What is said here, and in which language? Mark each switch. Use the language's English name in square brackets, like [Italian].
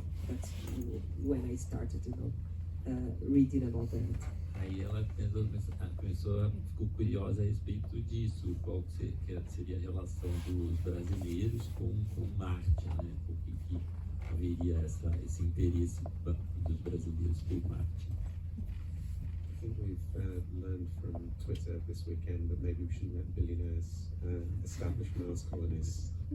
[English] That's when I started reading about that. [Portuguese] Aí ela ficou curiosa a respeito disso, qual que seria a relação dos brasileiros com Marte, né? Por que haveria esse interesse dos brasileiros por Marte? [English] I think we've learned from Twitter this weekend that maybe we shouldn't let billionaires establish Mars colonies.